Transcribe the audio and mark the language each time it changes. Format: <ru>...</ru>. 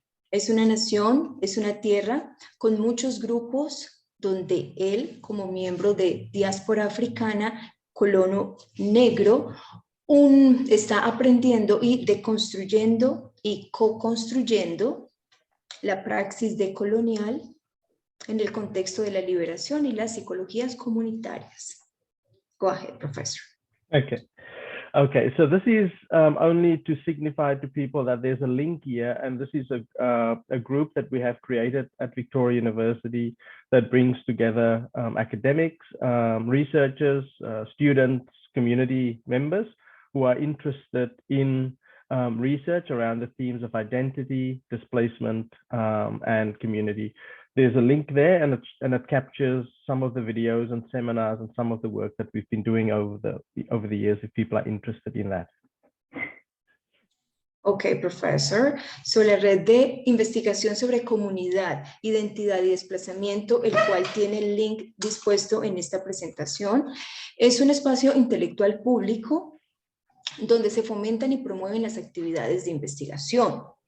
<es>Es una tierra con muchos grupos donde él, como miembro de diáspora africana, colono negro, está aprendiendo y deconstruyendo y co-construyendo la praxis decolonial en el contexto de la liberación y las psicologías comunitarias.</es> <en>Go ahead, Professor. Okay. Okay, so this is only to signify to people that there's a link here, and this is a group that we have created at Victoria University that brings together academics, researchers, students, community members who are interested in research around the themes of identity, displacement, and community. There's a link there, and it captures some of the videos and seminars and some of the work that we've been doing over the years, if people are interested in that.</en> <es>Ok, profesor. So, la red de investigación sobre comunidad, identidad y desplazamiento, el cual tiene el link dispuesto en esta presentación, es un espacio intelectual público donde se fomentan y promueven las actividades de investigación.</es>